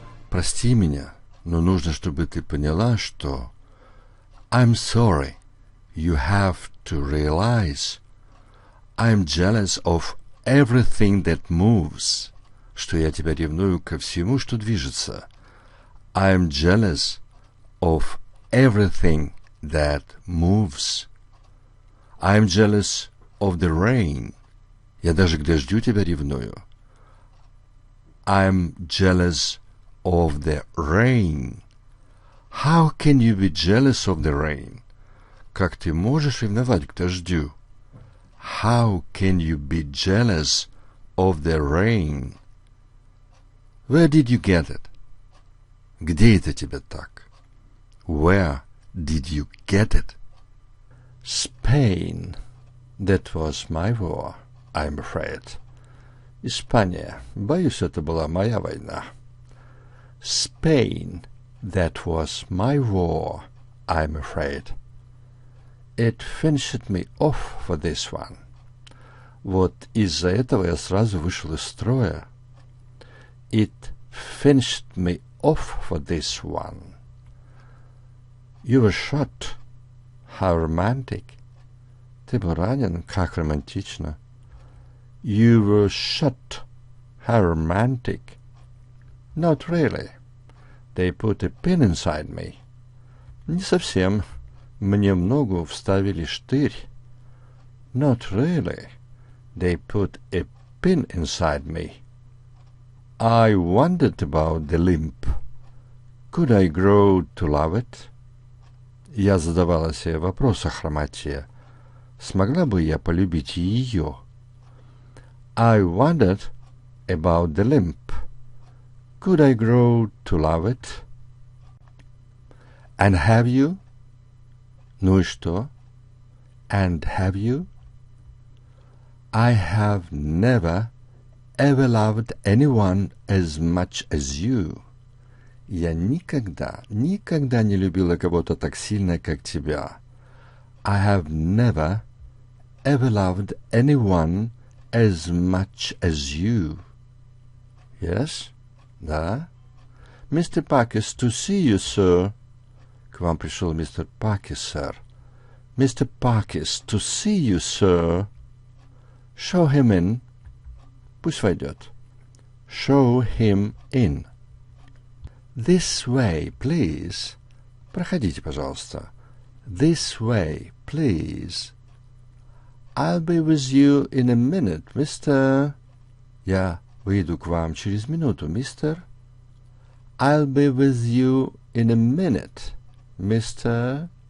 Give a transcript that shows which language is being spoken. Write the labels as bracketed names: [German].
[Russian] Прости меня, но нужно, чтобы ты поняла, что [English] I'm sorry. You have to realize. I'm jealous of everything that moves. [Russian] Что я тебя ревную ко всему, что движется. [English] I'm jealous of everything that moves. I'm jealous of the rain. [Russian] Я даже к дождю тебя ревную. [English] I'm jealous of the rain. How can you be jealous of the rain? [Russian] Как ты можешь ревновать к дождю? [English] How can you be jealous of the rain? Where did you get it? [Russian] Где это тебе так? [English] Where did you get it? Spain. That was my war, I'm afraid. [Russian] Испания. Боюсь, это была моя война. [English] Spain. That was my war, I'm afraid. It finished me off for this one. [Russian] Вот из-за этого я сразу вышел из строя. [English] It finished me off for this one. You were shot. How romantic. [Russian] Ты был ранен, как романтично. [English] You were shot. How romantic. Not really. They put a pin inside me. [Russian] Не совсем. Мне в ногу вставили штырь. [English] Not really. They put a pin inside me. I wondered about the limp. Could I grow to love it? [Russian] Я задавала себе вопрос о хромоте. Смогла бы я полюбить ее? [English] I wondered about the limp. Could I grow to love it? And have you? [Russian] Ну и что? [English] And have you? I have never, ever loved anyone as much as you. [Russian] Я никогда не любила кого-то так сильно, как тебя. [English] I have never, ever loved anyone as much as you. Yes? [Russian] Да? [English] Mr. Parkes, to see you, sir. [Russian] К вам пришел мистер Паркес, сэр. [English] Mr. Parkes, to see you, sir. Show him in. [Russian] Пусть войдет. [English] Show him in. This way, please. [Russian] Проходите, пожалуйста. [English] This way, please. I'll be with you in a minute, Mr. [Russian] Я выйду к вам через минуту, мистер. [English] I'll be with you in a minute, Mr.